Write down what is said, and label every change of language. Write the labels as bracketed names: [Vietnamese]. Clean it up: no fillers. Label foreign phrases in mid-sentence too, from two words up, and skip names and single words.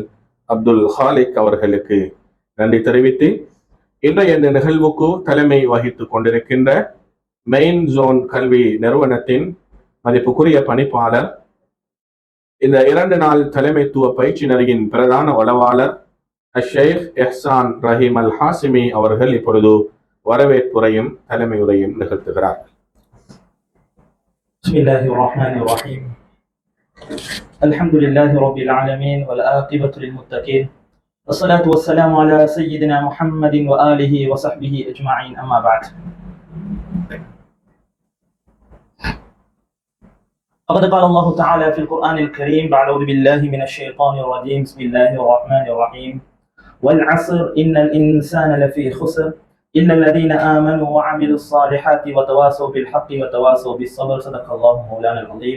[Tamil] அப்துல் ஹாலிக் அவர்களுக்கு நன்றி தெரிவித்து இன்றைய இந்த நிகழ்வுக்கு தலைமை வகித்துக் கொண்டிருக்கின்ற மெயின் ஜோன் கல்வி நிறுவனத்தின் மதிப்புக்குரிய பணிப்பாளர், இந்த 2 நாள் தலைமைத்துவ பயிற்சி நெறியின் பிரதான வளவாளர் ஷேக் எஹ்சான் ரஹீம் அல் ஹாசிமி அவர்கள் இப்பொழுது வரவேற்புரையும் தலைமை உரையும் நிகழ்த்துகிறார். [Arabic] بسم الله الرحمن الرحيم. الحمد لله رب العالمين والعاقبة للمتقين والصلاة والسلام على سيدنا محمد وآله وصحبه أجمعين أما بعد. فقد قال الله تعالى في القرآن الكريم بعد أعوذ بالله من الشيطان الرجيم بسم الله الرحمن الرحيم والعصر إن الإنسان لفي خسر إلا الذين آمنوا وعملوا الصالحات وتواصوا بالحق وتواصوا بالصبر صدق الله مولانا العظيم.